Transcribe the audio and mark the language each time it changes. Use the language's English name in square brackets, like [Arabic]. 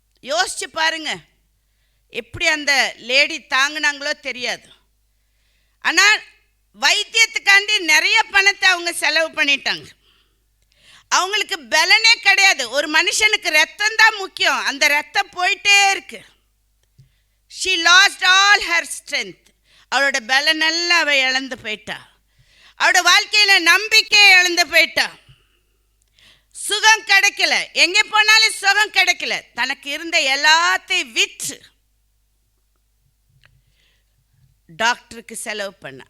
[Tamil] யோசிச்சு பாருங்க, எப்படி அந்த லேடி தாங்கினாங்களோ தெரியாது. ஆனால் வைத்தியத்துக்காண்டி நிறைய பணத்தை அவங்க செலவு பண்ணிட்டாங்க. அவங்களுக்கு பலனே கிடையாது. ஒரு மனுஷனுக்கு ரத்தம் தான் முக்கியம், அந்த ரத்தம் போயிட்டே இருக்கு. [English] she lost all her strength. [Tamil] அவளோட பலனெல்லாம் அவள் இழந்து போயிட்டா. அவளோட வாழ்க்கையில நம்பிக்கை இழந்து போயிட்டா. சுகம் கிடைக்கல, எங்கே போனாலும் சுகம் கிடைக்கல. தனக்கு இருந்த எல்லாத்தையும் விற்று டாக்டருக்கு செலவு பண்ண.